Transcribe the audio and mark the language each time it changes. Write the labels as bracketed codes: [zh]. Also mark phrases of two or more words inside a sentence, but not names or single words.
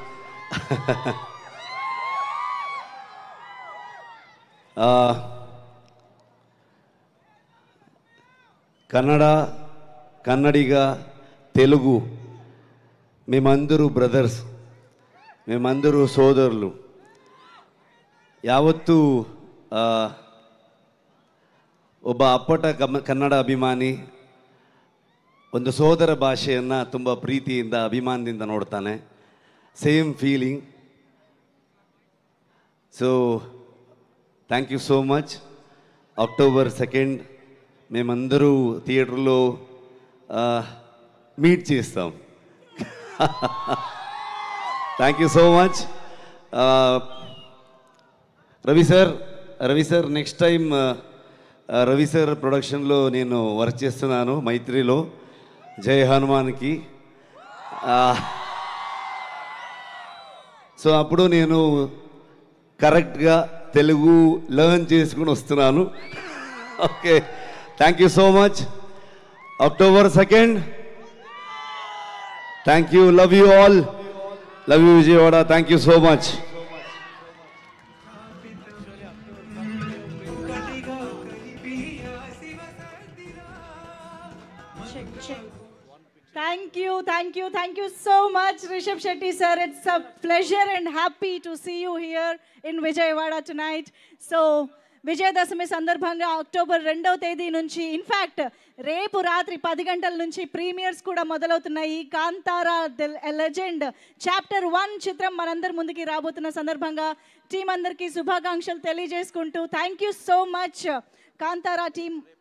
[te] కన్నడిగా తెలుగు మేమందరూ బ్రదర్స్, మేమందరూ సోదరులు. [kn] ಯಾವತ್ತೂ ಒಬ್ಬ ಅಪ್ಪಟ ಕನ್ನಡ ಅಭಿಮಾನಿ ಒಂದು ಸೋದರ ಭಾಷೆಯನ್ನು ತುಂಬ ಪ್ರೀತಿಯಿಂದ ಅಭಿಮಾನದಿಂದ ನೋಡ್ತಾನೆ. [en] Same feeling. So thank you so much. [te] October 2 మేమందరూ థియేటర్లో మీట్ చేస్తాం. [en] Thank you so much. [te] రవి సార్ [en] next time [te] రవి సార్ ప్రొడక్షన్లో నేను వర్క్ చేస్తున్నాను మైత్రిలో, జై హనుమాన్కి. సో అప్పుడు నేను కరెక్ట్గా తెలుగు లెర్న్ చేసుకుని వస్తున్నాను. [en] Okay, thank you so much. October 2 thank you. Love you all. Love you Vijayawada. Thank you so much. Thank you so much, Rishabh Shetty sir. It's a pleasure and happy to see you here in Vijayawada tonight. So, [te] విజయదశమి సందర్భంగా October 2 నుంచి, ఇన్ఫ్యాక్ట్ రేపు రాత్రి 10 గంటల నుంచి ప్రీమియర్స్ కూడా మొదలవుతున్నాయి. కాంతారా ది లెజెండ్ చాప్టర్ 1 చిత్రం మనందరి ముందుకి రాబోతున్న సందర్భంగా టీం అందరికీ శుభాకాంక్షలు తెలియజేసుకుంటూ [en] thank you so much [te] కాంతారా టీమ్.